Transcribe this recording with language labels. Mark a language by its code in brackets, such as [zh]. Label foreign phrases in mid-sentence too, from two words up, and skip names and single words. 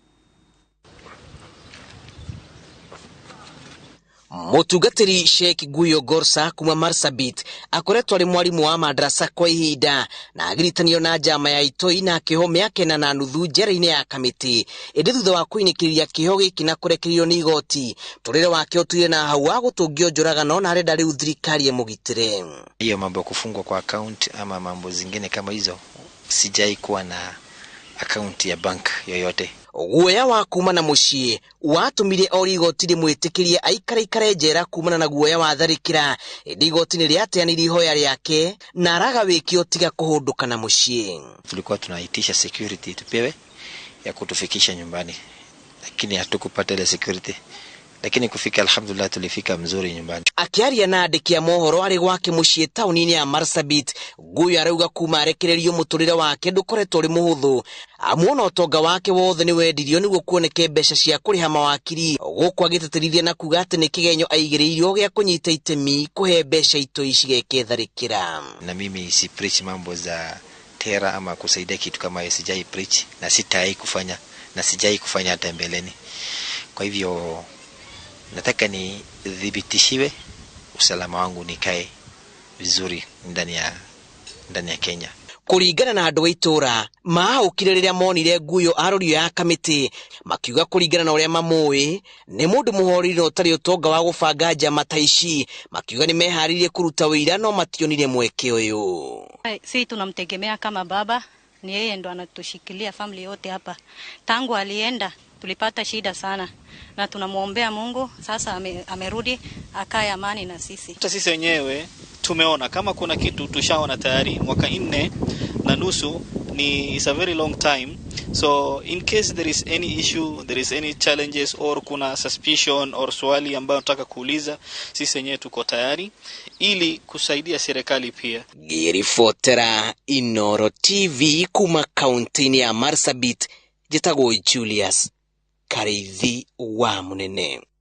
[ki] Mutungatiri Sheikh Guyo Gorsa kuma Marsabit akoretwo ari mwarimu wa madrasa kwa ihinda na agiritanio na njama ya itoi na kĩoho mĩaka 4 na nuthu njera-inĩ ya Kamĩtĩ ĩndĩ thutha wa kũinĩkĩrĩria kĩoho gĩkĩ na kũrekererio nĩ igoti. Tũrĩre wake ũtuire na hau wa gũtũngio njũragano na arenda rĩu thirikari ĩmũgitĩre. [sw] Hiyo mambo ya kufungwa kwa account ama mambo zingine kama hizo sijai kuwa na account ya bank yoyote. [ki] Guoya wa kumana mũciĩ watũmire ori igoti rĩmwĩtĩkĩrie aikare njera kumana na guoya wa tharĩkĩra ĩndĩ igoti nĩ rĩateanirie ihoya rĩake na araga wĩkio tiga kũhũndũka na mũciĩ. [sw] Tulikuwa tunaitisha security tupewe ya kutufikisha nyumbani, lakini hatukupata ile security. lakini kufika alhamdulillah tulifika mzuri nyumbani. [ki] Akiaria na andiki a mohoro ari gwake muciĩ taũni-inĩ ya Marsabit, Guyo arauga kuma arekererio mũtũrĩre wake ndũkoretwo ũrĩ mũhũthũ. Amuona ũtonga wake wothe nĩ wendirio nĩguo kuoneke mbeca cia kũrĩha mawakiri, gũkũ agĩtĩtĩrithia na kuga atĩ nĩ kĩgenyo aigĩrĩirwo gĩa kũnyita itemi kũhe mbeca itoi cigeke tharĩkĩra. [sw] Na mimi si preach mambo za tera ama kusaidia kitu kama hiyo, sijai preach na sitai kufanya na sijai kufanya hata mbeleni. Kwa hivyo nataka ni dhibitishiwe usalama wangu nikae vizuri ndani ya Kenya. [ki] Kuringana na andũ a itũra mahaũkire rĩrĩa monire Guyo arorio ya kamĩtĩ, makiuga kuringana na ũrĩa mamũĩ nĩ mũndũ mũhoreri na ũtarĩ ũtonga wa gũbanga njama ta ici, makiuga nĩ meharĩirie kũruta wĩira no mationire mweke ũyũ. [sw] Sisi tunamtegemea kama baba, ni yeye ndo anatushikilia family yote hapa. Tangu alienda tulipata shida sana na tunamuombea Mungu sasa amerudi akae amani na sisi. Hata sisi wenyewe tumeona kama kuna kitu tushaona tayari. Mwaka 4.5 ni [en] is a very long time. So in case there is any issue, there is any challenges or [sw] kuna suspicion or swali ambayo nataka kuuliza, sisi wenyewe tuko tayari ili kusaidia serikali pia. [ki] Girifotera Inooro TV kuma kaunti ya Marsabit, jitagwo Julius Karithi wa Munene.